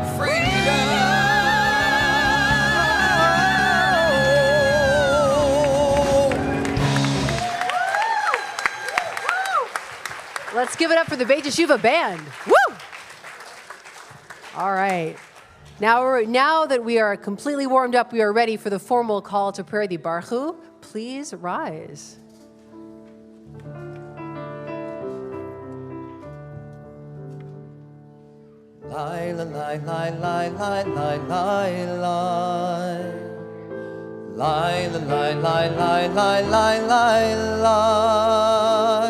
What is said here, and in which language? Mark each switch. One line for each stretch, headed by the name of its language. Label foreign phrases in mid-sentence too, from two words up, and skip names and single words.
English: freedom. Let's give it up for the Beit Yeshiva band. Woo! All right. Now that we are completely warmed up, we are ready for the formal call to prayer. The Baruch. Please rise. Lie, lie, lie, lie, lie, lie, lie, lie, lie. Lie, lie, lie, lie, lie, lie, lie, lie.